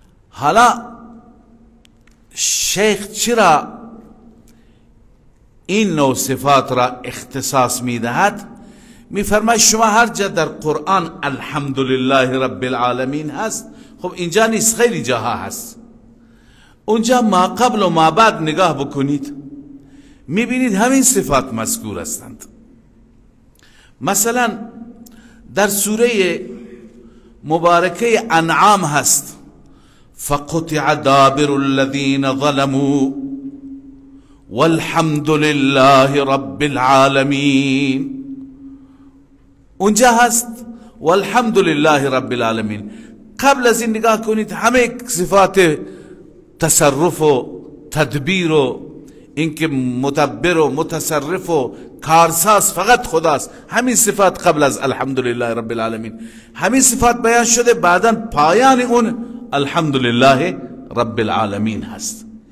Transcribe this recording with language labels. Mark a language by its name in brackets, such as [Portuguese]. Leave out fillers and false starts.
[Persian] حالا شیخ چرا این نوع صفات را اختصاص میدهد؟ میفرماید شما هر جا در قرآن [Arabic] الحمدلله رب العالمین [Persian] هست، خب اینجا نیست، خیلی جاها هست. اونجا ما قبل و ما بعد نگاه بکنید، میبینید همین صفات مذکور هستند. مثلا در سوره مبارکه انعام هست. [Arabic] فقطع دابر الذین ظلموا والحمد لله رب العالمین. [Persian] اونجا هست [Arabic] والحمد لله رب العالمین. [Persian] قبل از این نگاه کنید همه صفات تصرف و تدبیر و اینکه مدبر و متصرف و کارساز فقط خداست، همین صفات قبل از [Arabic] الحمدلله رب العالمین [Persian] همین صفات بیان شده، بعدا پایان اون الحمدلله رب العالمین هست.